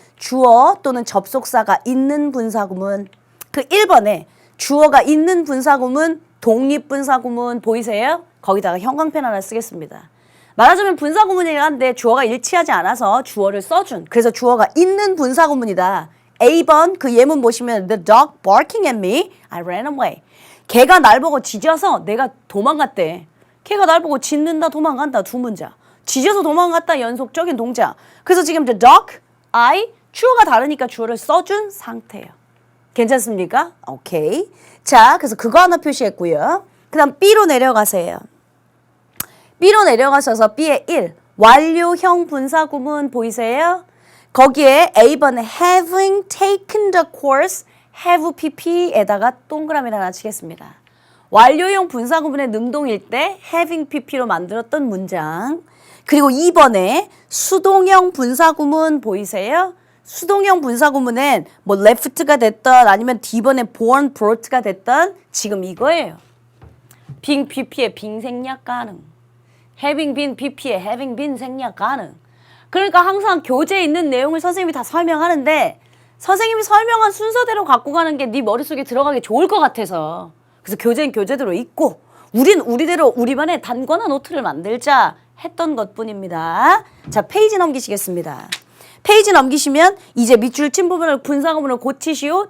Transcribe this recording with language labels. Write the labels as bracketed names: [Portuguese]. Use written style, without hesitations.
[Korean] 주어 또는 접속사가 있는 분사구문. 그 1번에 주어가 있는 분사구문, 독립분사구문 보이세요? 거기다가 형광펜 하나 쓰겠습니다. 말하자면 분사구문이긴 한데 주어가 일치하지 않아서 주어를 써준. 그래서 주어가 있는 분사구문이다. A번 그 예문 보시면 [English] The dog barking at me, I ran away. [Korean] 개가 날 보고 짖어서 내가 도망갔대. 개가 날 보고 짖는다 도망간다 두 문장. 짖어서 도망갔다 연속적인 동작. 그래서 지금 the dog, I 주어가 다르니까 주어를 써준 상태예요. 괜찮습니까? 오케이. 자, 그래서 그거 하나 표시했고요. 그 다음 B로 내려가세요. B로 내려가셔서 B의 1. 완료형 분사구문 보이세요? 거기에 A번에 [English] having taken the course, [Korean] have pp에다가 동그라미를 하나 치겠습니다. 완료형 분사구문의 능동일 때 having pp로 만들었던 문장. 그리고 2번에 수동형 분사구문 보이세요? 수동형 분사구문은 뭐 left가 됐던 아니면 D번에 born, brought가 됐던 지금 이거예요. being pp의 being 생략 가능. having been pp의 having been 생략 가능. 그러니까 항상 교재에 있는 내용을 선생님이 다 설명하는데 선생님이 설명한 순서대로 갖고 가는 게 네 머릿속에 들어가기 좋을 것 같아서 그래서 교재는 교재대로 읽고 우린 우리대로 우리만의 단권한 노트를 만들자 했던 것뿐입니다. 자, 페이지 넘기시겠습니다. 페이지 넘기시면 이제 밑줄 친 부분을 분사구문을 고치시오.